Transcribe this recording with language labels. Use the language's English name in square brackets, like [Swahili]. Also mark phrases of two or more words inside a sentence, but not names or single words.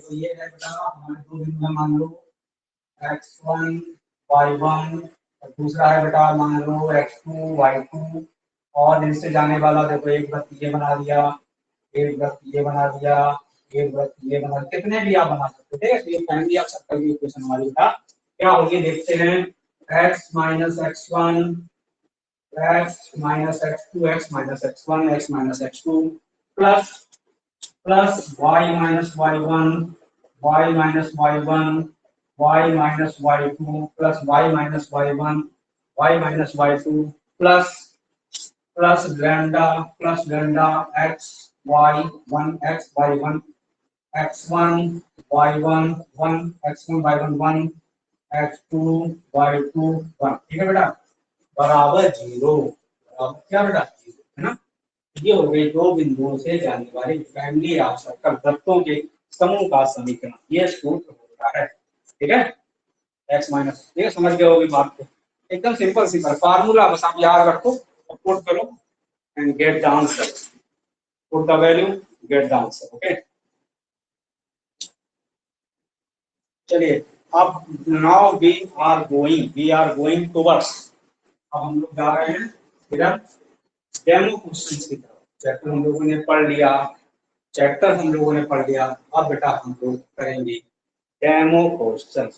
[Hindi] तो ये है बेटा हमारे दो बिंदु है, मान लो x1 y1, और दूसरा है बेटा मान लो x2 y2, और इनसे जाने वाला देखो एक वृत्त ये बना दिया, एक वृत्त ये बना दिया, एक वृत्त ये बना दिया, कितने भी आप बना सकते हो, ठीक है। तो ये [English] family of circle [Hindi] की इक्वेशन हमारी था क्या होगी, देखते हैं। [English] x minus x1 x minus x2 x minus x1 x minus x2 plus plus y minus y1 y minus y1 y minus y2 plus y minus y1 y minus y2 plus lambda x y1 x y1 x1 y1 1 x1 y1 1 x2 y2 1, [Hindi] ठीक है बेटा, बराबर 0। अब क्या बेटा, है ना। ये हो गई दो बिंदुओं से जाने वाली [English] family of circle [Hindi] वृत्तों के समूह का समीकरण, ये सूत्र होता है, ठीक है। एक्स माइनस, ये समझ गए होगी बात को, एकदम [English] simple simple formula, [Hindi] बस आप याद रखो और पुट करो [English] and get the answer, put the value, get the answer. ओके, [Hindi] चलिए अब [English] now we are going towards, [Hindi] अब हम लोग जा रहे हैं इधर [English] demo questions [Hindi] की तरफ। चैप्टर हम लोगों ने पढ़ लिया, चैप्टर हम लोगों ने पढ़ लिया, अब बेटा हम लोग करेंगे [English] demo questions.